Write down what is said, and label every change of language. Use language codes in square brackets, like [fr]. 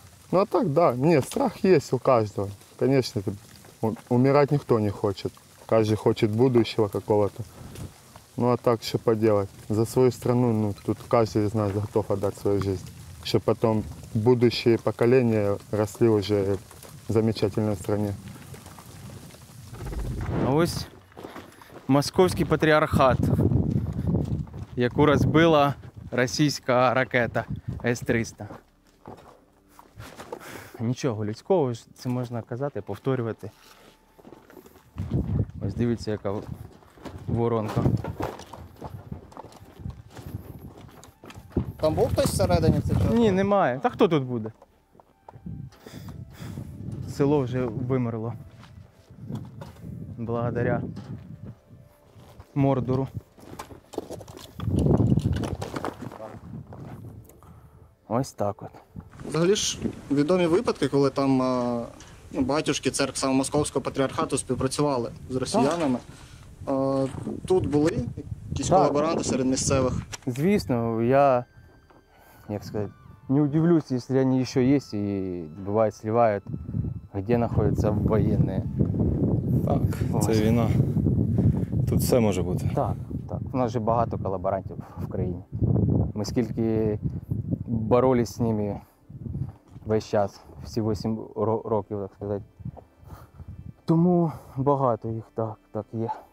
[ru] Ну а так, да, нет, страх есть у каждого. Конечно, умирать никто не хочет. Каждый хочет будущего какого-то. Ну а так, что поделать? За свою страну, ну, тут каждый из нас готов отдать свою жизнь. Чтобы потом будущие поколения росли уже в замечательной стране. [uk] А ось московський патріархат, яку розбила російська ракета С-300. Нічого людського, це можна казати, повторювати. Ось дивіться, яка воронка. Там був хтось всередині в цей час? Ні, немає. Та хто тут буде? Село вже вимерло. [ru] Благодаря Мордору. [uk] Ось так от. Взагалі ж відомі випадки, коли там батюшки церкви саме Московського патріархату співпрацювали з росіянами. Тут були якісь колаборанти серед місцевих? Звісно, я, як сказати, [ru] не удивлюсь, если они еще есть и бывает сливают, где находятся военные. [uk] Так, це війна. Тут все може бути. Так. У нас же багато колаборантів в країні. Ми скільки боролись з ними весь час, всі 8 років, так сказати. Тому багато їх, так є.